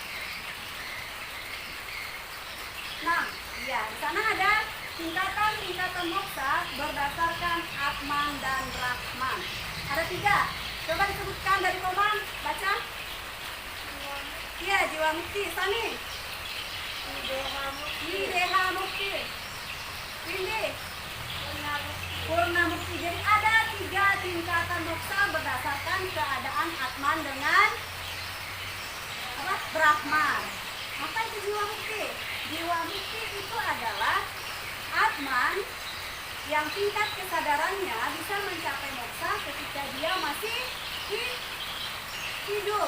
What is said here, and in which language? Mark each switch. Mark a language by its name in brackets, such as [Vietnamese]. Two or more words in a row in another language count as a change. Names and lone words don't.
[Indonesian] Nah, ya, di sana ada tingkatan-tingkatan moksa berdasarkan Atman dan Brahman. Ada 3. Coba disebutkan dari Komang, baca. Iya, jiwa mukti. Sani. Wideha mukti. Windy. Purna mukti. Jadi ada 3 tingkatan moksa berdasarkan keadaan Atman dengan Brahman. Apa itu jiwa mukti? Jiwa mukti itu adalah Atman yang tingkat kesadarannya bisa mencapai moksa ketika dia masih hidup.